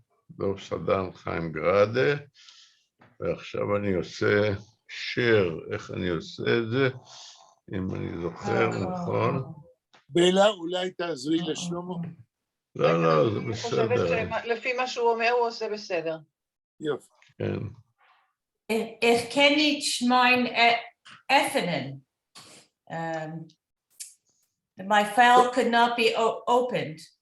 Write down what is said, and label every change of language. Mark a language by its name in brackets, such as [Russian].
[Hebrew] דוב סדן, חיים גראדה, ועכשיו אני עושה share, איך אני עושה את זה, אם אני זוכר, נכון. בלה, אולי תעזרי לשלמה? לא, זה אני בסדר. חושבת שלפי מה שהוא אומר, הוא עושה בסדר. יופי. כן. [German] Ich kenne nicht mein öffnen. [English] My file could not be opened.